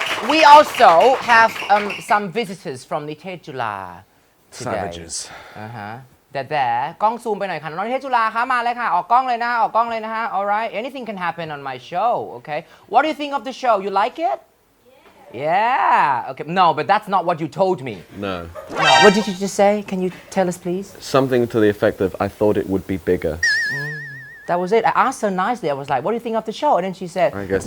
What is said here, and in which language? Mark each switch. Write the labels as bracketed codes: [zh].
[en] We also have some visitors from Nitej Jula today. Savages. [th] แต่กล้องซูมไปหน่อยค่ะน้องนิเทศจุฬาคะมาเลยค่ะออกกล้องเลยนะฮะ [en] All right, anything can happen on my show. Okay. What do you think of the show? You like it? Yeah. Okay. No, but that's not what you told me. No. No. What did you just say? Can you tell us, please? Something to the effect of, I thought it would be bigger. That was it. I asked her nicely. I was like, "What do you think of the show?" And then she said, I guess